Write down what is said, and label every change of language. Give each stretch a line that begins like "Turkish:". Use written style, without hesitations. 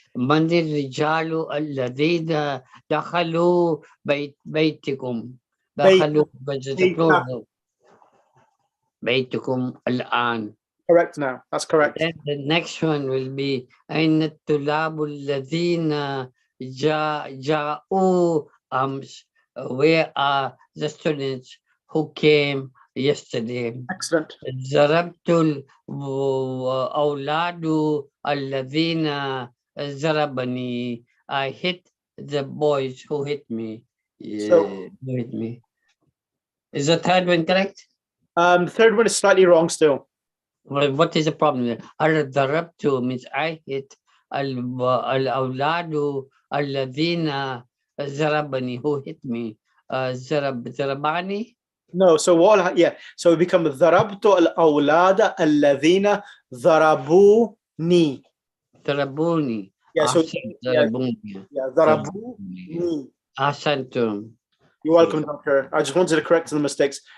Arabic: من الرجال الذين دخلوا بيتكم دخلوا plural بيتكم الآن.
English: Correct now. That's correct. Then the next one will be
Arabic: أين الطلاب الذين جاءوا أمس.
English: Where are the students who came yesterday? Excellent.
Arabic: ضربت الأولاد الذين ضربني.
English: I hit the boys who hit me. So- Who hit me. Is the third one correct? The third one is slightly wrong still. Well, what is the problem there?
Arabic: ضربت
English: means I hit
Arabic: الأولاد الذين ضربني.
English: Who hit me?
Arabic: ضرباني.
English: No, so what? Yeah, so it becomes
Arabic: ضربت الأولاد الذين ضربوني. ضربوني.
English: Yeah, so
Arabic: ضربوني.
English: yeah,
Arabic: ضربوني. أحسنتم.
English: You're welcome, Doctor. I just wanted to correct the mistakes.